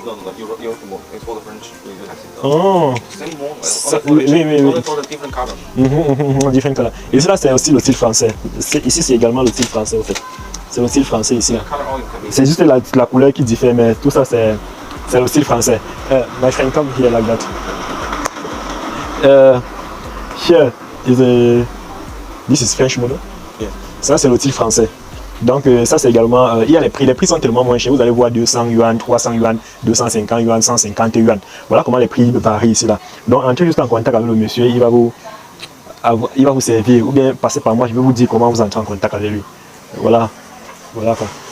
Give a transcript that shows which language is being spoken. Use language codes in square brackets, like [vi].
[en] No, Europe model. It's for the French. Oh. Same model. [fr] Ça, [en] Only [fr] oui. [en] for the different color. Different color. [fr] Et là, c'est aussi le style français. Ici, c'est également le style français, en fait. C'est le style français ici. [en] The color only can be. [fr] C'est juste la couleur qui diffère, mais tout ça, c'est le style français. [en] My friend, come here like that. Here is this is French model. Yeah. [fr] Ça, c'est le style français. Donc, ça, c'est également. Il y a les prix. Les prix sont tellement moins chers. Vous allez voir 200 yuan, 300 yuan, 250 yuan, 150 yuan. Voilà comment les prix varient ici là. Donc, entrez juste en contact avec le monsieur. Il va vous servir. Ou bien passez par moi. Je vais vous dire comment vous entrez en contact avec lui. Voilà. Voilà quoi.